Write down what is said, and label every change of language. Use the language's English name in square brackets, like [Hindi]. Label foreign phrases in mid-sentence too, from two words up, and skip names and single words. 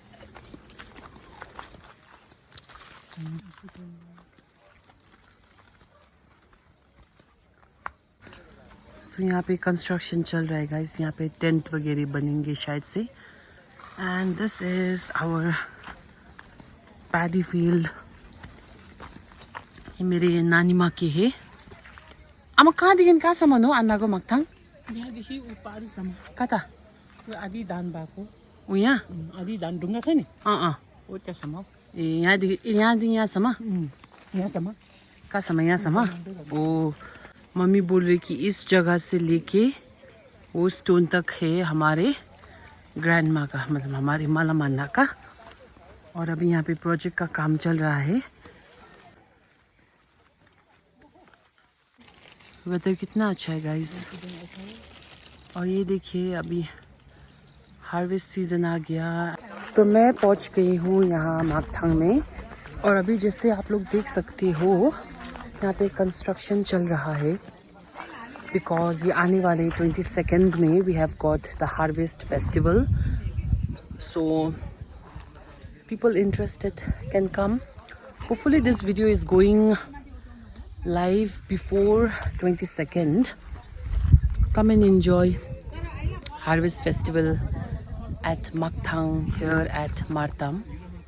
[Hindi] सो यहाँ पे कंस्ट्रक्शन चल रहा है गाइस, यहाँ पे टेंट वगैरह बनेंगे शायद से। [English] And this is our paddy field. [Hindi] मेरे नानी माँ के है। [Nepali] आमा कहाँदेखि कहाँसम्म हो अन्नाको माकथाङ? यहाँदेखि पारीसम्म कता आधी धान भएको ऊ यहाँ आधी धान ढुङ्गा छ नि हो त्यहाँसम्म। ए यहाँदेखि यहाँसम्म यहाँसम्म कहाँसम्म? यहाँसम्म। [Hindi] ओ मम्मी बोल रही कि इस जगह से लेके वो स्टोन तक है हमारे ग्रैंड माँ का, मतलब हमारे माला मान्ना का। और अभी यहाँ पे प्रोजेक्ट का काम चल रहा है। वेदर कितना अच्छा है गाइस। और ये देखिए अभी [English] harvest season [Hindi] आ गया। तो मैं पहुंच गई हूँ यहाँ माकथाङ में और अभी जैसे आप लोग देख सकते हो यहाँ पे कंस्ट्रक्शन चल रहा है बिकॉज ये आने वाले 22nd में [English] we have got the harvest festival. सो people interested can come. Hopefully this video is going live before 22nd. Come and enjoy Harvest Festival at Maktang here at Martam.